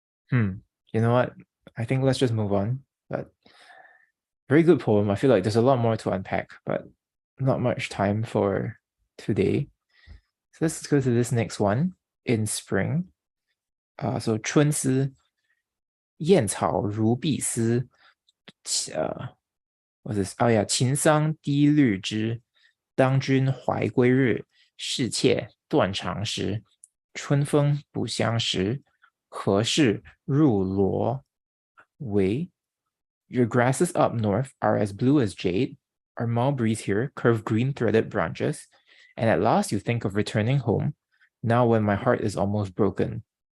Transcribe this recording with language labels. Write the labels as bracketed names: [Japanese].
[English] You know what? I think let's just move on. But very good poem. I feel like there's a lot more to unpack, but not much time for today. So let's go to this next one. In spring. [Chinese] So 春思燕草如碧丝， [English] what's this? [Chinese] Oh yeah, 秦桑低绿枝，当君怀归日，是妾断肠时。春风不相识，何事入罗帷？ [English] Your grasses up north are as blue as jade. Our mulberries here curve green threaded branches. And at last you think of returning home, now when my heart is almost broken.